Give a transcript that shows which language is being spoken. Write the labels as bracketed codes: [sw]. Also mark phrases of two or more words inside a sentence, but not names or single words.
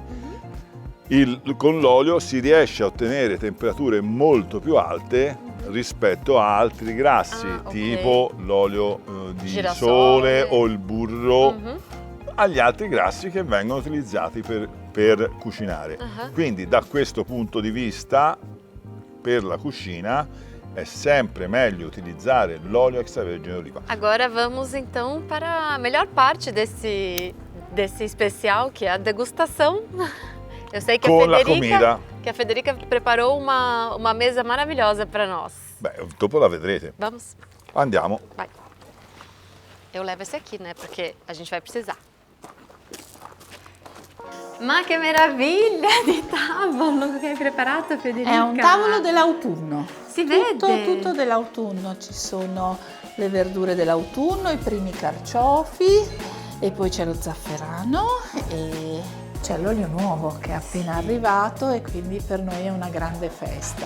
[it] Con l'olio si riesce a ottenere temperature molto più alte rispetto a altri grassi, tipo l'olio di sole o il burro, agli altri grassi che vengono utilizzati per cucinare. Quindi da questo punto di vista, per la cucina, é sempre meglio utilizzare l'olio extravergine d'oliva. [pt] Agora vamos então para a melhor parte desse especial, que é a degustação. Eu sei que a Federica preparou uma mesa maravilhosa para nós. [it] Beh, dopo la vedrete. [pt] Vamos? [it] Andiamo. [pt] Vai. Eu levo esse aqui, né? Porque a gente vai precisar. [it] Ma che meraviglia di tavolo che hai preparato, Federica! È un tavolo dell'autunno. Si vede? Tutto dell'autunno. Ci sono le verdure dell'autunno, i primi carciofi e poi c'è lo zafferano e c'è l'olio nuovo che è appena arrivato e quindi per noi è una grande festa.